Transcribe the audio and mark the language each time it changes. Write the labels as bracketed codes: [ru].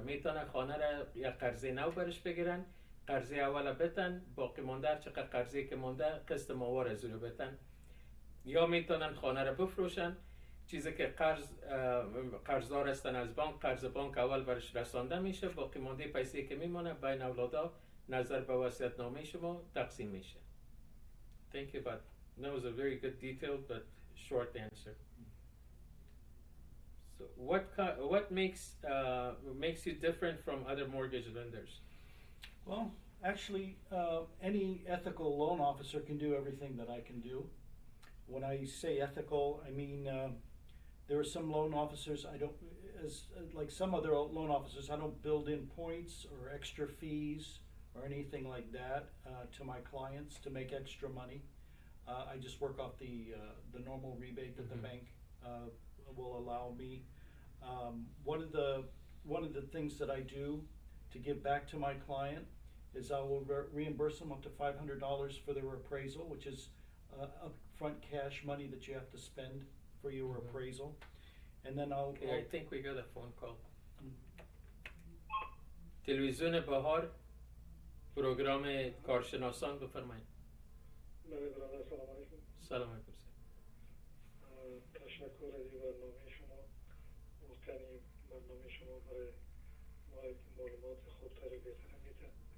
[fa] میتونه خانه را یک قرضه نو برش بگیرن، قرضه اول بتن، باقی مانده چقدر قرضه که مانده قسط ماوار از رو بتن، یا میتونن خانه را بفروشن، چیزی که قرضدار هستن از بانک، قرض بانک اول برش رسانده میشه، باقی مانده پیسه که میمونه بین اولادا نظر به وصیت‌نامه شما تقسیم میشه. [en] Thank you, but that was a very good detailed but short answer. So what makes you different from other mortgage lenders? Well, actually, any ethical loan officer can do everything that I can do. When I say ethical, I mean there are some loan officers I don't, like some other loan officers, I don't build in points or extra fees or anything like that to my clients to make extra money. I just work off the normal rebate that the bank will allow me. One of the things that I do to give back to my client is I will reimburse them up to $500 for their appraisal, which is upfront cash money that you have to spend for your appraisal. And then I think we got a phone call. [fa] تلویزون بهار، پروگرام کارشناسان، بفرمایید. سلام علیکم. سلام علیکم. تشکر از برنامه شما. مستنی برنامه شما برای ما معلومات خوبتر و بهتر میده.